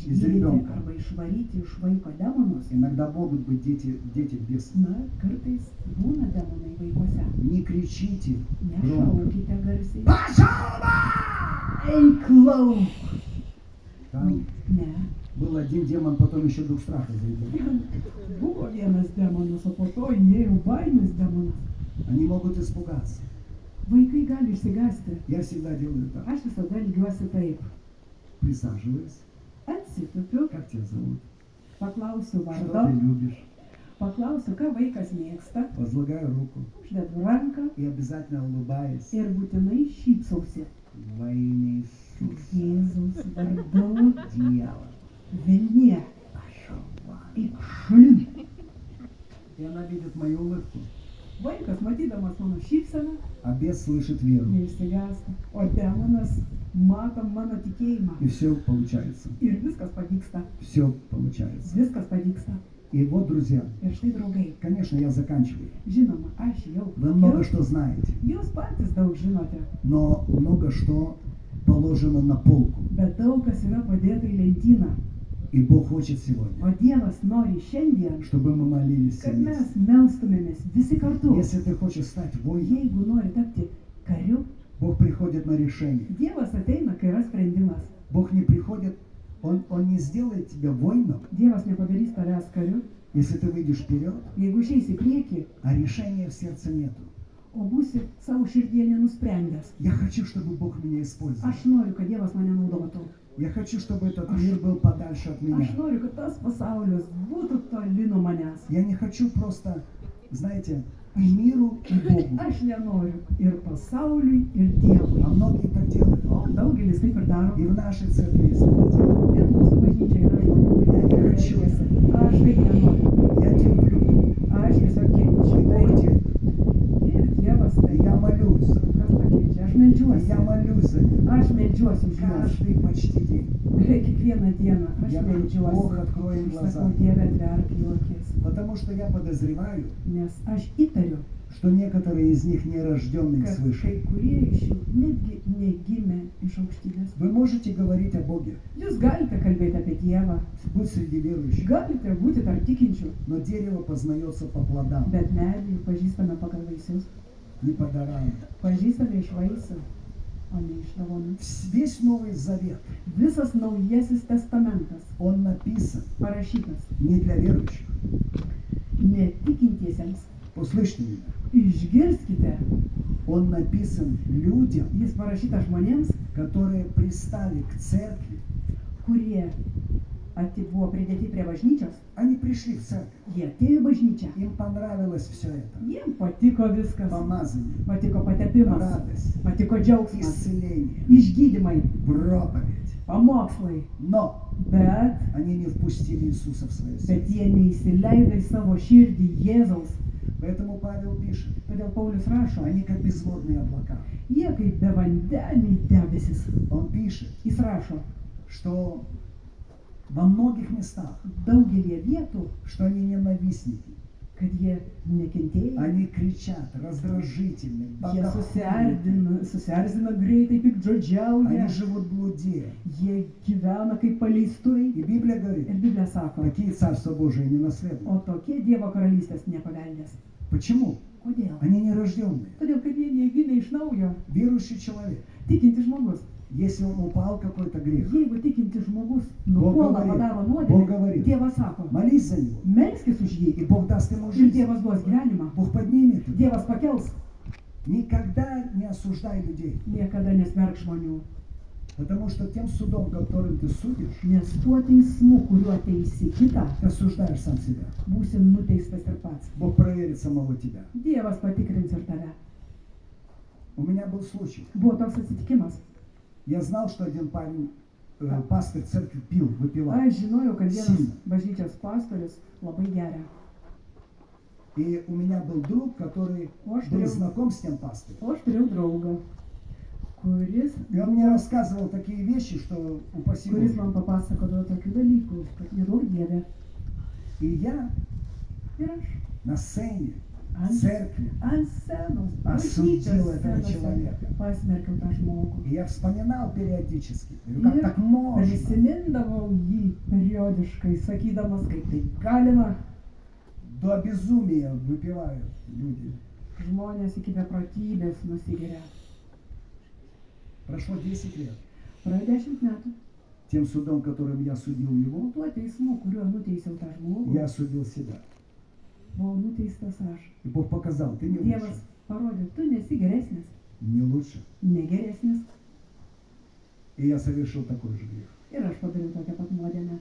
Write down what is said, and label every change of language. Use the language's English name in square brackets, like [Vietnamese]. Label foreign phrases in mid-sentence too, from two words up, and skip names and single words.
[Lithuanian] išgydyti [Russian] ребенка, [Lithuanian] arba išvaryti iš vaiko demonus. [Russian] иногда могут быть дети без. [Lithuanian] Na, kartais būna demonai vaikuose. [Russian] Не кричите громко. [Lithuanian] Nešaukite garsiai. [Russian] Пошел вон! [Lithuanian] Eik lauk! [Russian] Там [Lithuanian] Ne. [Russian] был один демон, потом еще дух страха зайдет. [Lithuanian] Buvo vienas demonas, o po to įėjo baimės demonas. [Russian] Они могут испугаться. [Lithuanian] Vaikai gali išsigąsti. [Russian] Я всегда делаю так. [Lithuanian] Aš visada lygiuosi taip. [Russian] Присаживаюсь. [Lithuanian] Atsitupiu, [Russian] Как тебя зовут? [Lithuanian] Paklausiu [Russian] что ты [Lithuanian] vardo, [Russian] любишь. [Lithuanian] paklausiu, ką vaikas mėgsta, [Russian] Возлагаю руку [Lithuanian] uždedu ranką [Russian] и обязательно улыбаюсь [Lithuanian] ir būtinai šypsausi. [Russian] во имя Иисуса. [Lithuanian] Jėzaus vardu, [Russian] Дьявол, [Lithuanian] velnie, [Russian] пошел вон. [Lithuanian] eik šalin. [Russian] И она видит мою улыбку, [Lithuanian] Vaikas, matydamas mano šypseną, [Russian] а бес слышит веру. [Lithuanian] neišsigąsta, o demonas mato mano tikėjimą. [Russian] И все получается. [Lithuanian] Ir viskas pavyksta, [Russian] Все получается. [Lithuanian] viskas pavyksta. [Russian] И вот, друзья, [Lithuanian] Ir štai, draugai, [Russian] конечно, я заканчиваю. [Lithuanian] žinoma, aš jau. [Russian] Вы много что знаете, [Lithuanian] Jūs patys daug žinote, [Russian] но много что положено на полку. [Lithuanian] bet daug kas yra padėta į lentyną. [Russian] И Бог хочет сегодня, [Lithuanian] O Dievas nori šiandien, [Russian] чтобы мы молились все [Lithuanian] kad mes [Russian] вместе. [Lithuanian] melstumėmės visi kartu. [Russian] Если ты хочешь стать воином, [Lithuanian] Jeigu nori tapti kariu, [Russian] Бог приходит на решение. [Lithuanian] Dievas ateina, kai yra sprendimas. [Russian] Бог не приходит, Он не сделает тебя воином, [Lithuanian] Dievas nepadarys tavęs kariu, [Russian] если ты выйдешь вперед, [Lithuanian] jeigu išeisi į priekį, [Russian] а решения в сердце нету. [Lithuanian] o būsi savo širdyje nenusprendęs. [Russian] Я хочу, чтобы Бог меня использовал. [Lithuanian] Aš noriu, kad Dievas mane naudotų. [Russian] Я хочу, чтобы этот мир был подальше от меня. [Lithuanian] Aš noriu, kad tas pasaulis būtų toli nuo manęs. [Russian] Я не хочу просто, знаете, и миру, и Богу. [Lithuanian] Aš nenoriu ir pasauliui, ir Dievui. [Russian] А многие так делают. [Lithuanian] O daugelis taip ir daro. [Russian] И в нашей церкви есть это дело. [Lithuanian] Ir mūsų bažnyčia yra žmonių, kurie taip elgiasi. Aš taip nenoriu. [Russian] Я терплю. [Lithuanian] Aš tiesiog kenčiu. [Russian] И Бог [Lithuanian] Tai [Russian] терпит. [Lithuanian] ir Dievas [Russian] И [Lithuanian] tai. [Russian] я молюсь. [Lithuanian] Kas pakeičia? Aš [Russian] И [Lithuanian] meldžiuosi. [Russian] я молюсь за них. [Lithuanian] Aš meldžiuosi už juos. [Russian] Каждый почти день. [Lithuanian] Kiekvieną dieną aš [Russian] Я говорю, [Lithuanian] meldžiuosi. [Russian] Бог, открой им [Lithuanian] Aš [Russian] глаза. [Lithuanian] sakau, Dieve, atverk jų akis. [Russian] Потому что я подозреваю, [Lithuanian] Nes aš įtariu, [Russian] что некоторые из них нерожденные [Lithuanian] kad [Russian] свыше. [Lithuanian] kai kurie iš jų netgi negimė iš aukštybės. [Russian] Вы можете говорить о Боге, [Lithuanian] Jūs galite kalbėti apie Dievą, [Russian] будь среди верующих, [Lithuanian] galite būti tarp tikinčių, [Russian] но дерево познается по плодам, [Lithuanian] bet medį pažįstame pagal vaisius. [Russian] не по дарам. [Lithuanian] Pažįstame iš vaisių, o ne iš dovanų. [Russian] Весь Новый Завет, [Lithuanian] Visas Naujasis testamentas [Russian] он написан [Lithuanian] parašytas [Russian] не для верующих. [Lithuanian] netikintiesiems. [Russian] Услышьте меня. [Lithuanian] Išgirskite, [Russian] Он написан людям, [Lithuanian] jis parašytas žmonėms, [Russian] которые пристали к церкви. [Lithuanian] kurie buvo pridėti prie bažnyčios. [Russian] Они пришли в церковь. [Lithuanian] Jie atėjo į bažnyčią. [Russian] Им понравилось все это. [Lithuanian] Jiem patiko viskas. [Russian] Помазание, [Lithuanian] Patiko patepimas, [Russian] радость, [Lithuanian] patiko džiaugsmas, [Russian] исцеление, [Lithuanian] išgydymai, [Russian] проповедь. [Lithuanian] pamokslai. [Russian] Но [Lithuanian] Bet [Russian] они не впустили Иисуса в свое сердце. [Lithuanian] jie neįsileido į savo širdį Jėzaus. [Russian] Поэтому Павел пишет, [Lithuanian] Todėl Paulius rašo, [Russian] они как безводные облака. [Lithuanian] jie kaip bevandeniai debesis. [Russian] Он пишет, [Lithuanian] Jis rašo, [Russian] что во многих местах, [Lithuanian] daugelie vietų, [Russian] что они ненавистники, [Lithuanian] kad jie nekentėjai, [Russian] они кричат, раздражительны, [Lithuanian] jie [Russian] богохульны. [Lithuanian] susierzina greitai, piktžodžiauja, [Russian] Они живут в блуде. [Lithuanian] jie gyvena kaip paleistuvai. [Russian] И Библия [Lithuanian] Ir [Russian] говорит, [Lithuanian] Biblija sako, [Russian] такие Царство Божие не наследуют. [Lithuanian] o tokie Dievo karalystės nepaveldės. [Russian] Почему? [Lithuanian] Kodėl? [Russian] Они нерожденные. [Lithuanian] Todėl, kad jie negimė iš naujo. [Russian] Верующий человек, [Lithuanian] Tikintis žmogus. [Russian] если он упал какой-то грех, [Lithuanian] Jeigu tikintis žmogus [Russian] Bog [Lithuanian] nupuola, [Russian] говорит, [Lithuanian] padaro [Russian] Bog [Lithuanian] nuodėmę, [Russian] говорит, [Lithuanian] Dievas sako, [Russian] молись за него, [Lithuanian] melskis už [Russian] и [Lithuanian] jį. [Russian] Бог даст ему [Lithuanian] Ir [Russian] жизнь. [Lithuanian] Dievas duos gyvenimą. [Russian] Бог поднимет его. [Lithuanian] Dievas pakels. [Russian] Никогда не осуждай людей, [Lithuanian] Niekada nesmerk žmonių. [Russian] потому что тем судом, которым ты судишь, [Lithuanian] Nes tuo teismu, kuriuo teisi kitą, [Russian] ты осуждаешь сам себя. [Lithuanian] būsi nuteistas ir pats. [Russian] Бог проверит самого тебя. [Lithuanian] Dievas patikrins ir tave. [Russian] У меня был случай. [Lithuanian] Buvo toks atsitikimas. [Russian] Я знал, что один парень, пастырь церкви пил, выпивал. [Lithuanian] Aš žinojau, kad vienas [Russian] Сильно. [Lithuanian] bažnyčios pastorius labai geria. [Russian] И у меня был друг, который Может, был я- знаком с тем пастырем. [Lithuanian] O aš turėjau draugą, kuris, [Russian] И он мне рассказывал такие вещи, что упаси [Lithuanian] kuris [Russian] Боже. [Lithuanian] man papasakodavo tokių dalykų, kad nedaug Dieve. [Russian] И я [Lithuanian] Ir aš [Russian] на сцене, в [Lithuanian] ant, [Russian] церкви, [Lithuanian] ant scenos, [Russian] Осудил [Lithuanian] bažnyčios [Russian] этого [Lithuanian] scenose [Russian] человека. [Lithuanian] pasmerkiau tą žmogų. [Russian] и я вспоминал периодически. Говорю, как [Lithuanian] Ir [Russian] так можно? [Lithuanian] prisimindavau jį periodiškai, sakydamas, kaip tai galima. [Russian] До безумия выпивают люди. [Lithuanian] Žmonės iki beprotybės nusigeria. [Russian] Прошло 10 лет. [Lithuanian] Praėjo 10 metų. [Russian] Тем судом, которым я судил его, [Lithuanian] Tuo teismu, kuriuo nuteisiau tą žmogų, [Russian] я осудил себя. [Lithuanian] buvau nuteistas aš. [Russian] И Бог показал, ты не [Lithuanian] Dievas [Russian] лучше. [Lithuanian] parodė, tu nesi geresnis, [Russian] Не лучше. [Lithuanian] negeresnis. [Russian] И я совершил такой же грех. [Lithuanian] Ir aš padariau tokią pat nuodėmę.